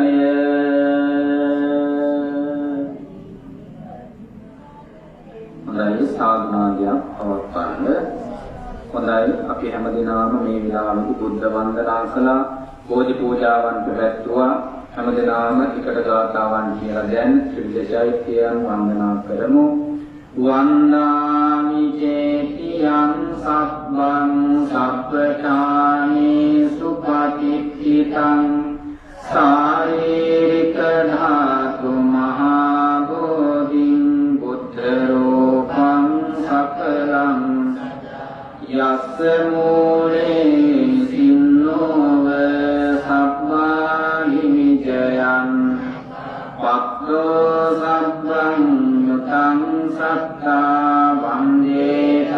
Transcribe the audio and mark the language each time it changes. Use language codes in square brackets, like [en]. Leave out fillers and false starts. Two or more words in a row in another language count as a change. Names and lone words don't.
[si] හොඳයි සාධනාදයක් පවත්වන්න හොඳයි අපි හැමදෙනාම මේ විලාමෙදි බුද්ධ වන්දනා කළා බෝධි පූජාවන් පැවැත්වුවා හැමදෙනාම එකට ගාථාවන් කියලා දැන් ත්‍රිවිධ චෛත්‍යයන් වන්දනා කරමු [pi] වන්දාමි චේතියං සබ්බං සබ්බඨානේ සුපතිත්ථිතං සාරීරික ධාතු මහා බෝධිං බුද්ධ රූපං සකලං යස්ස මූලේ සින්නෝව සබ්බාහි විජයං පක්ඛෝ සබ්බං යුතං සත්තා වන්දේ